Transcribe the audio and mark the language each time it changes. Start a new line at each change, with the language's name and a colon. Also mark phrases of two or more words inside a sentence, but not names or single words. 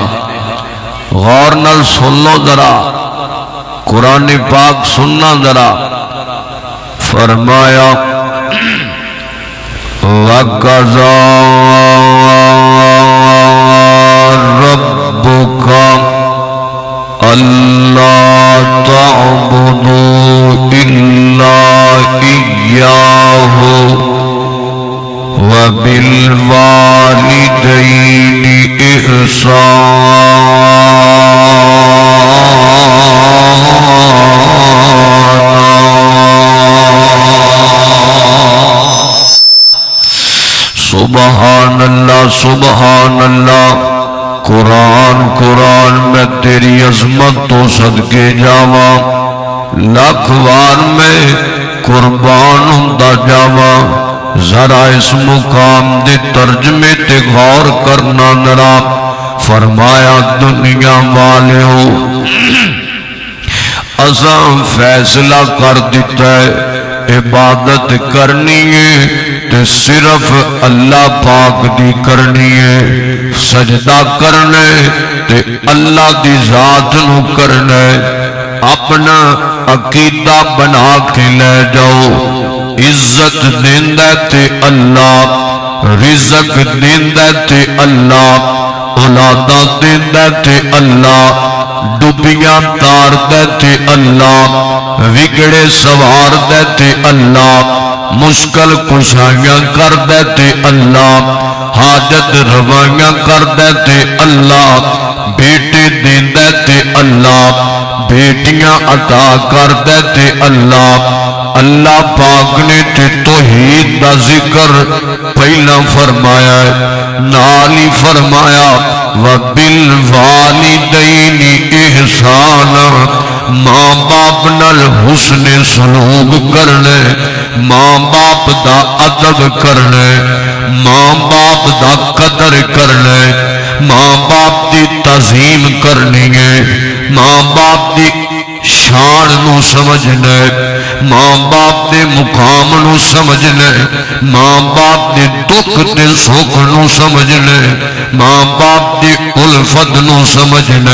Punjabi: غور نال سن لو ذرا، قرآن پاک سننا ذرا۔
Arabic: فرمایا وَقَضَى رَبُّكَ أَلَّا تَعْبُدُوا إِلَّا إِيَّاهُ وَبِالْوَالِدَيْنِ إِحْسَانًا سبحان اللہ سبحان اللہ۔
Punjabi: قرآن میں تیری عظمت تو صدقے جاواں، لاکھ وار میں قربان ہوندا جاواں۔ ذرا اس مقام دے ترجمے تے غور کرنا ذرا۔ فرمایا دنیا والیو اساں فیصلہ کر دیتا ہے عبادت کرنی ہے تے صرف اللہ پاک دی کرنی ہے، سجدہ کرنے تے اللہ دی ذات نو کرنے۔ اپنا عقیدہ بنا کے لے جاؤ، عزت دیندہ تے اللہ، رزق دیندہ تے اللہ، اولاداں دیندا تے اللہ، ڈبیاں تاردا تے اللہ، وگڑے سواردا تے اللہ، مشکل کشائیاں کردا تے اللہ، حاجت روائیاں کردا تے اللہ، بیٹے دیندا تے اللہ، بیٹیاں عطا کردا تے اللہ. اللہ پاک نے تے توحید دا ذکر پہلا فرمایا، نال ہی فرمایا
Arabic: وَبِالْوَالِدَيْنِ إِحْسَانًا,
Punjabi: ماں باپ نال حسنِ سلوک کرنے، ماں باپ دا ادب کرنے، ماں باپ دا قدر کرنے، ماں باپ دی تعظیم کرنی ہے، ماں باپ دی شان نوں سمجھنا، ماں باپ دے مقام نوں سمجھنا، ماں باپ دے دکھ تے سکھ نوں سمجھنا، ماں باپ دی الفت نوں سمجھنا.